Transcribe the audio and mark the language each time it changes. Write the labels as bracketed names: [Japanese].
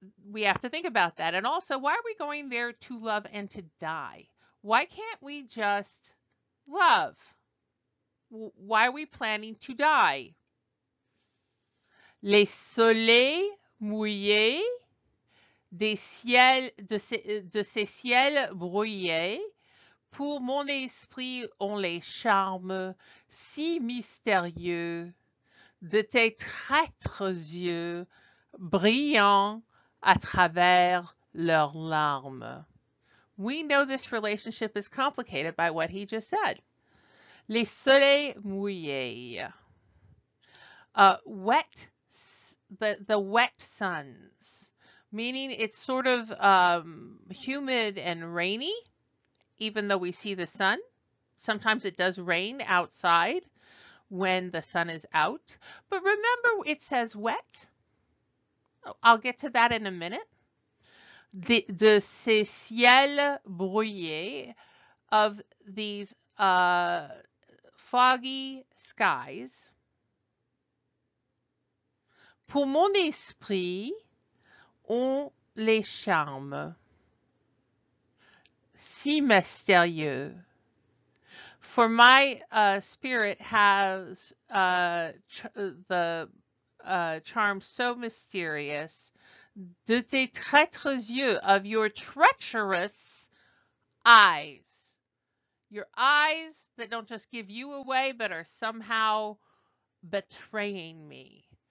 [English] We have to think about that. And also, why are we going there to love and to die? Why can't we just love? Why are we planning to die? [French] Les soleils mouillés de ces ciels brouillés, pour mon esprit ont les charmes si mystérieux de tes traîtres yeux brillants à travers leurs larmes. [English] We know this relationship is complicated by what he just said. [French] Les soleils mouillés. [English] Wet, the wet suns, meaning it's sort of humid and rainy, even though we see the sun. Sometimes it does rain outside when the sun is out. But remember, it says wet. I'll get to that in a minute. [French] De ces ciels brouillés, [English] of these foggy skies. [French] Pour mon esprit ont les charmes si mystérieux. [English] For my spirit has the charm so mysterious. [French] De tes traîtres yeux, [English] of your treacherous eyes. Your eyes that don't just give you away, but are somehow betraying me.